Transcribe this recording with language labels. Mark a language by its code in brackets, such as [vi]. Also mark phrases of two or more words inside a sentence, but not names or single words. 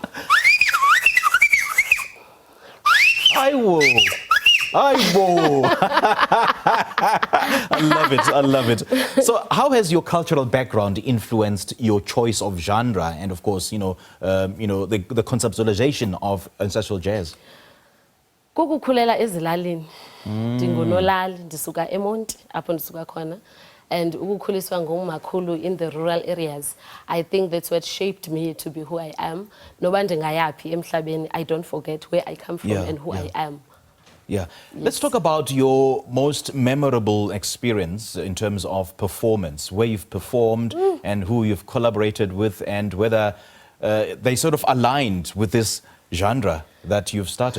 [en] I will. I love it. I love it. So how has your cultural background influenced your choice of genre and, of course, the conceptualization of ancestral jazz? [xh] Kukukulela ezilalini. Ndingunolali, ndisuka eMonti, apho ndisuka khona. [en] And [xh] ukukhuliswa ngomakhulu [en] in the rural areas. I think that's what shaped me to be who I am. [xh] Noba ndingayaphi emhlabeni, [en] I don't forget where I come from and who I am. Yeah. Yes. Let's talk about your most memorable experience in terms of performance, where you've performed and who you've collaborated with, and whether they sort of aligned with this genre that you've started.